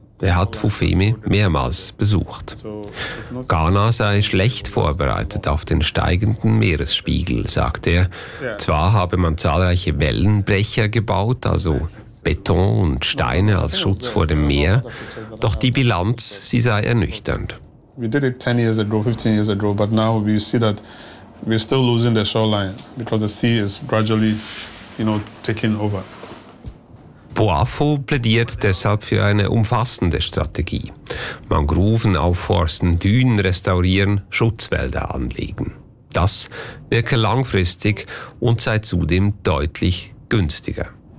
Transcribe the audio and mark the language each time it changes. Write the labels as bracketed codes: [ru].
[de] Er hat Fufeme mehrmals besucht. Ghana sei schlecht vorbereitet auf den steigenden Meeresspiegel, sagt er. Zwar habe man zahlreiche Wellenbrecher gebaut, also Beton und Steine als Schutz vor dem Meer, doch die Bilanz, sie sei ernüchternd. [en] We did it 10 years ago, 15 years ago, but now we see that we're still losing the shoreline because the sea is gradually, you know, taking over. [de] Boafo plädiert deshalb für eine umfassende Strategie. Mangroven aufforsten, Dünen restaurieren, Schutzwälder anlegen. Das wirke langfristig und sei zudem deutlich günstiger.